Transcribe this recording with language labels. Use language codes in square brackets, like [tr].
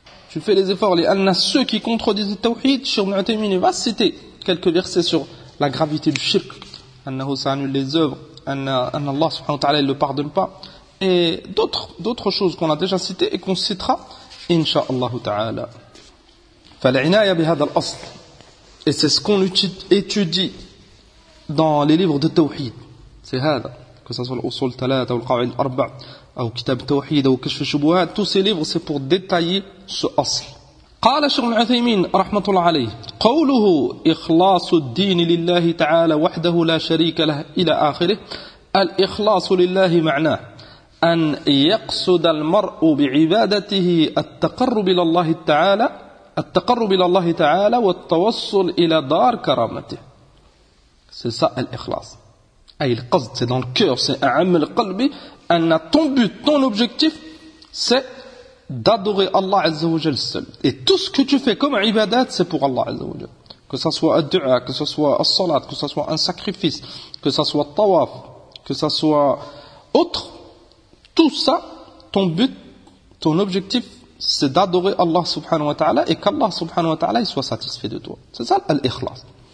[fr] tu fais les efforts, les annas, ceux qui contredisent le tawhid, Cheikh Ibn Uthaymeen va citer quelques versets sur la gravité du shirk, annahu ça annule les œuvres, Allah subhanahu wa ta'ala ne le pardonne pas, et d'autres choses qu'on a déjà citées et qu'on citera, incha'Allah ta'ala. [ar] فَلَعِنَاءَ بِهَذَا الْأَصْلِ. [fr] Et c'est ce qu'on étudie dans les livres de tawhid. C'est [ar] هذا. [fr] Que ce soit l'usul talata ou l'qa'il arba, ou kitab tawhid ou kishf shubuhat, tous ces livres c'est pour détailler ce asl. [ar] قال شيخ العثيمين رحمه الله عليه قوله اخلاص الدين لله تعالى وحده لا شريك له الى اخره الاخلاص لله معناه ان يقصد المرء بعبادته التقرب الى الله تعالى التقرب الى الله تعالى والتوصل الى دار كرامته. [fr] C'est ça l'ikhlas. [ar] Ay al-qasd, [fr] c'est dans le cœur, c'est amal qalbi, ان ton but, ton objectif c'est d'adorer Allah Azza wa Jal seul. Et tout ce que tu fais comme ibadat, c'est pour Allah Azza wa Jal. Que ce soit un du'a, que ce soit un salat, que ce soit un sacrifice, que ce soit tawaf, que ce soit autre, tout ça, ton but, ton objectif, c'est d'adorer Allah subhanahu wa ta'ala et qu'Allah subhanahu wa ta'ala soit satisfait de toi. C'est ça l'ikhlas.